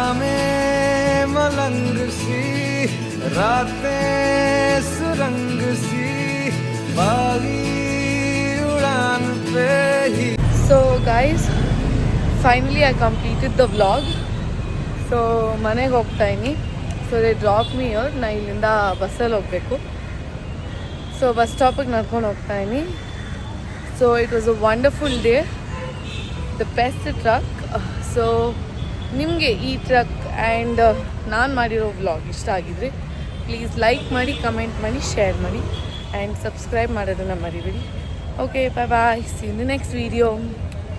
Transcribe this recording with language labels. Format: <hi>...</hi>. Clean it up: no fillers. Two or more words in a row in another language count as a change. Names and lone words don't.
<hi>शामें मलंग सी रातें सुरंग सी</hi> <en>Guys, finally I completed the vlog.</en> <kn>ಸೊ ಮನೆಗೆ ಹೋಗ್ತಾಯಿನಿ.</kn> <en>so they drop me here.</en> <kn>ನಾ ಇಲ್ಲಿಂದ ಬಸ್ಸಲ್ಲಿ ಹೋಗಬೇಕು. ಸೊ ಬಸ್ ಸ್ಟಾಪಿಗೆ ನಡ್ಕೊಂಡು ಹೋಗ್ತಾಯಿನಿ.</kn> <en>so it was a wonderful day, the best trek.</en> <kn>ಸೊ ನಿಮಗೆ ಈ ಟ್ರಕ್ ಆ್ಯಂಡ್ ನಾನು ಮಾಡಿರೋ ವ್ಲಾಗ್ ಇಷ್ಟ ಆಗಿದ್ರೆ</kn> <en>please like</en> <kn>ಮಾಡಿ, ಕಮೆಂಟ್ ಮಾಡಿ, ಶೇರ್ ಮಾಡಿ</kn> <en>and subscribe</en> <kn>ಮಾಡೋದನ್ನು ಮರಿಬೇಡಿ.</kn> <en>OK, bye bye, see in the next video.</en>